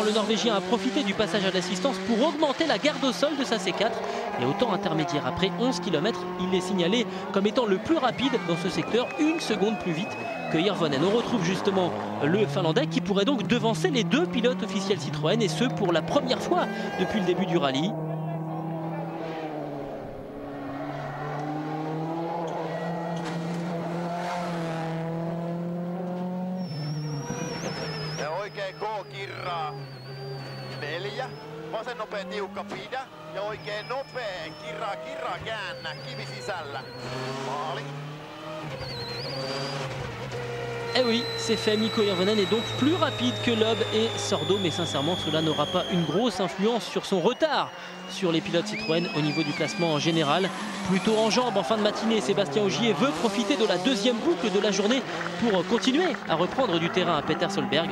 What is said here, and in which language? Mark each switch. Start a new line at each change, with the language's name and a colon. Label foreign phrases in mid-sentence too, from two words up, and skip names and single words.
French: Le Norvégien a profité du passage à l'assistance pour augmenter la garde au sol de sa C4. Et au temps intermédiaire, après 11 km, il est signalé comme étant le plus rapide dans ce secteur, 1 seconde plus vite que Hirvonen. On retrouve justement le Finlandais qui pourrait donc devancer les deux pilotes officiels Citroën, et ce pour la première fois depuis le début du rallye.
Finnish: K-kirraa 4, vasen nopea tiukka pidä ja oikein nopea kirraa käännä kivi sisällä. Maali.
French: Eh oui, c'est fait, Mikko Hirvonen est donc plus rapide que Loeb et Sordo, mais sincèrement cela n'aura pas une grosse influence sur son retard sur les pilotes Citroën au niveau du classement en général. Plutôt en jambes en fin de matinée, Sébastien Ogier veut profiter de la deuxième boucle de la journée pour continuer à reprendre du terrain à Peter Solberg.